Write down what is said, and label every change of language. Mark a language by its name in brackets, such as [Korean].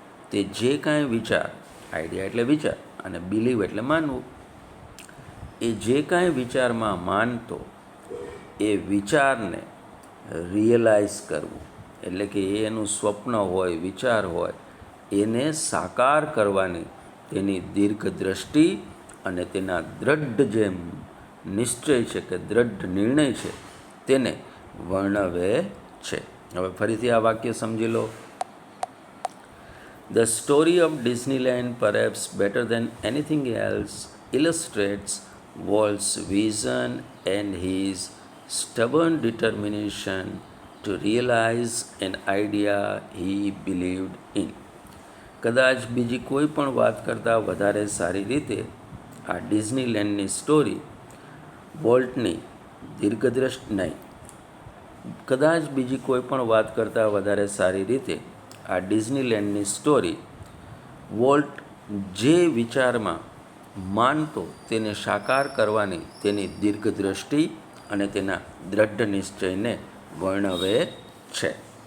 [Gujarati] તે જે કાંઈ વિચાર, આઈડિયા એટલે વિચાર અને બિલીવ એટલે માનવું, એ જે કાંઈ વિચારમાં માનતો એ વિચારને રિયલાઇઝ કરવું, એટલે કે એનું સ્વપ્ન હોય, વિચાર હોય, એને સાકાર કરવાની તેની દીર્ઘ દ્રષ્ટિ અને તેના દ્રઢ જે નિશ્ચય છે કે દ્રઢ નિર્ણય છે તેને વર્ણવે છે. હવે ફરીથી આ વાક્ય સમજી લો. [English] The story of Disneyland, perhaps better than anything else, illustrates Walt's vision and his stubborn determination to realize an idea he believed in. [Gujarati] કદાચ બીજી કોઈ પણ વાત કરતાં વધારે સારી રીતે આ ડિઝનીલેન્ડની સ્ટોરી વોલ્ટની દીર્ઘદ્રષ્ટિ નહીં, કદાચ બીજી કોઈ પણ વાત કરતાં વધારે સારી રીતે આ ડિઝનીલેન્ડની સ્ટોરી વોલ્ટ જે વિચારમાં માનતો તેને સાકાર કરવાની તેની દીર્ઘદ્રષ્ટિ અને તેના દ્રઢ નિશ્ચયને વર્ણવે છે.